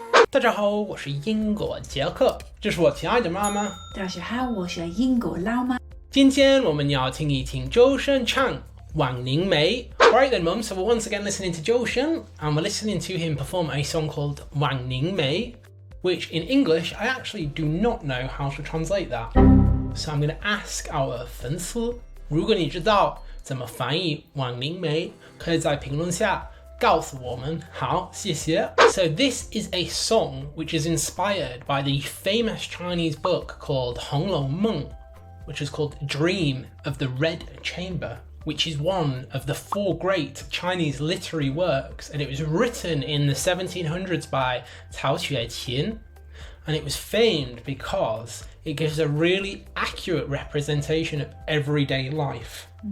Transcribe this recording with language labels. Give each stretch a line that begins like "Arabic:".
Chinese: 大家好，我是英国杰克，这是我亲爱的妈妈。大家好，我是英国老妈。今天我们要听一听周深唱《枉凝眉》。
English: Alright then, Mum. So we're once again listening to Joshin, and we're listening to him perform a song called 枉凝眉, which in English I actually do not know how to translate that. So I'm going to ask our
Chinese: 粉丝，如果你知道怎么翻译枉凝眉，可以在评论下告诉我们。好，谢谢。
English: So this is a song which is inspired by the famous Chinese book called 红楼梦, which is called Dream of the Red Chamber, which is one of the four great Chinese literary works, and it was written in the 1700s by Cao Xueqin, and it was famed because it gives a really accurate representation of everyday life.